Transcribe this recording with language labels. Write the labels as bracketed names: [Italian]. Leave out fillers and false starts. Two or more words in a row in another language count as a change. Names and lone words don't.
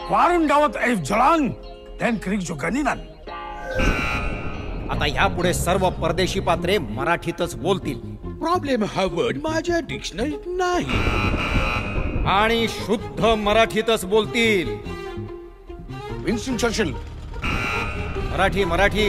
[German] Warum dauert 11 so lang? Dann kriegst du Ganinan. [Marathi] आता यापुढे सर्व परदेशी पात्रे मराठीतच बोलतील. प्रॉब्लेम हा वर्ड माझ्या डिक्शनरीत नाही. आणि शुद्ध मराठीतच बोलतील. विन्स्टन चर्चिल. मराठी मराठी.